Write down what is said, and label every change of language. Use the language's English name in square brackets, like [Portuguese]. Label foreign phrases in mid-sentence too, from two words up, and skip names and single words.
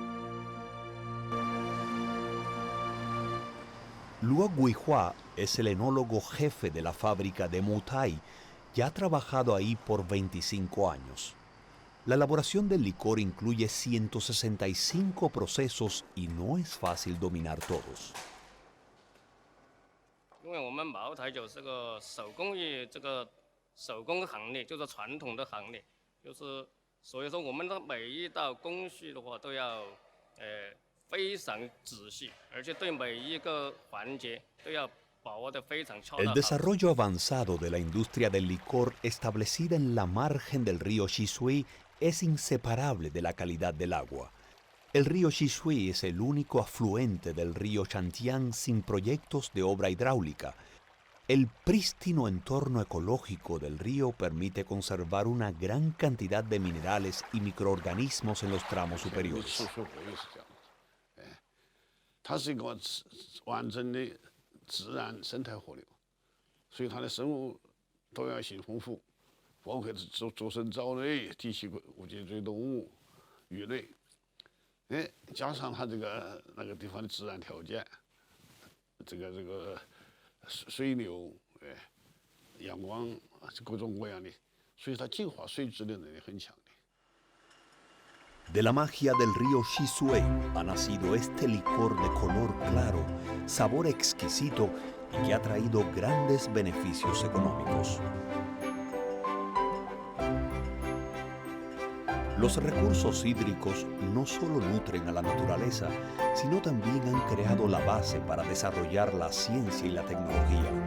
[Spanish] Luo Guihua es el enólogo jefe de la fábrica de Maotai y ha trabajado ahí por 25 años. La elaboración del licor incluye 165 procesos y no es fácil dominar todos. [Chinese] 因为我们茅台酒是个手工业，这个手工行业就是传统的行业，就是所以说我们的每一道工序的话都要非常仔细，而且对每一个环节都要把握得非常恰到 [Spanish] El [Chinese] 好处。 [Spanish] desarrollo avanzado de la industria del licor establecida en la margen del río Shisui es inseparable de la calidad del agua. El río Shisui es el único afluente del río Chantian sin proyectos de obra hidráulica. El prístino entorno ecológico del río permite conservar una gran cantidad de minerales y microorganismos en los tramos superiores. [Chinese] 它是一个完整的自然生态河流，所以它的生物多样性丰富，包括足生藻类、底栖无脊椎动物、鱼类，加上它那个地方的自然条件，这个水流，阳光各种各样的，所以它净化水质的能力很强。 [Spanish] De la magia del río Shisui ha nacido este licor de color claro, sabor exquisito y que ha traído grandes beneficios económicos. Los recursos hídricos no solo nutren a la naturaleza, sino también han creado la base para desarrollar la ciencia y la tecnología.